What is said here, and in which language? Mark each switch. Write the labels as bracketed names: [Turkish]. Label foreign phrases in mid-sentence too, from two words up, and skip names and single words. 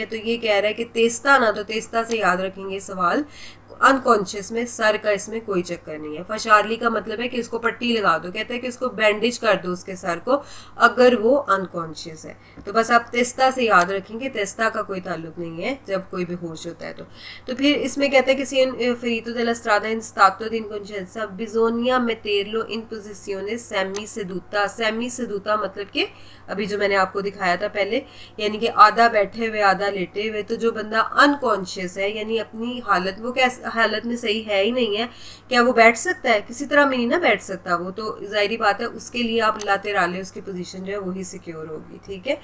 [Hindi] तो ये कह रहा है कि तेस्ता ना, तो तेस्ता से याद रखेंगे सवाल, अनकॉन्शियस में सर का इसमें कोई चक्कर नहीं है। फशारली का मतलब है कि इसको पट्टी लगा दो, कहते हैं कि इसको बैंडेज कर दो उसके सर को अगर वो अनकॉन्शियस है, तो बस आप तेस्ता से याद रखेंगे, तेस्ता का कोई ताल्लुक नहीं है जब कोई बेहोश होता है तो फिर इसमें कहते हैं कि [Italian] ferito della strada in stato di incoscienza bisogna metterlo in posizione semi seduta [Hindi] मतलब कि अभी जो मैंने आपको दिखाया था पहले, यानी कि आधा बैठे हुए आधा लेटे हुए। तो जो बंदा अनकॉन्शियस है यानी अपनी हालत, वो कैसे हालत में सही है ही नहीं है, क्या वो बैठ सकता है, किसी तरह में नहीं ना बैठ सकता वो, तो जाहिर बात है उसके लिए आप लातेराले उसकी पोजीशन जो है वही सिक्योर होगी, ठीक है।